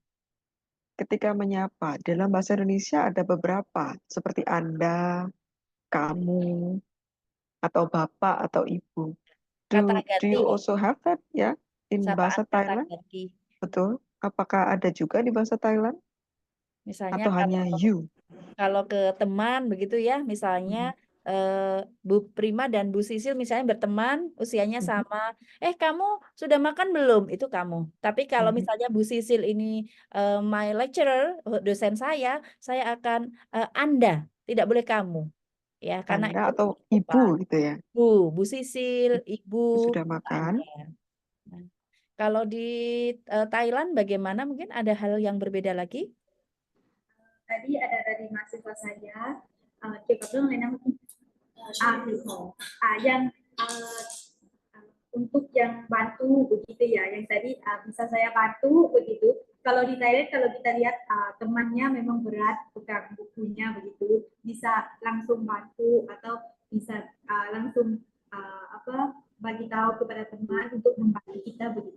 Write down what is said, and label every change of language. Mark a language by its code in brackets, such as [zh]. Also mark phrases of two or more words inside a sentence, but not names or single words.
[id] Ketika menyapa, dalam bahasa Indonesia ada beberapa, seperti Anda, kamu, atau Bapak, atau Ibu. Kata [en] Do [id] ganti [en] you [id] ya? [en] also have that ya in bahasa [id] Sapaan kata Thailand? ganti. Betul. Apakah ada juga di bahasa Thailand? Misalnya Atau hanya you? kalau ke teman begitu ya, misalnya Bu Prima dan Bu Sisil misalnya berteman, usianya sama. Kamu sudah makan belum? Itu kamu. Tapi kalau misalnya Bu Sisil ini [en] my lecturer, [id] dosen saya akan Anda, tidak boleh kamu. Ya, karena Anda itu atau Ibu gitu ya. Bu Sisil, Ibu Sudah makan. Anda. Nah, kalau di Thailand bagaimana? Mungkin ada hal yang berbeda lagi? Tadi ada dari mahasiswa saya [th] กี่ยวกับเรื่องอะไรนะเมื่อกี้ถือของ [id] yang untuk yang bantu begitu ya, yang tadi bisa saya bantu begitu. Kalau di Thailand kalau kita lihat temannya memang berat pegang bukunya begitu, bisa langsung bantu atau bisa langsung bagi tahu kepada teman untuk membantu kita begitu.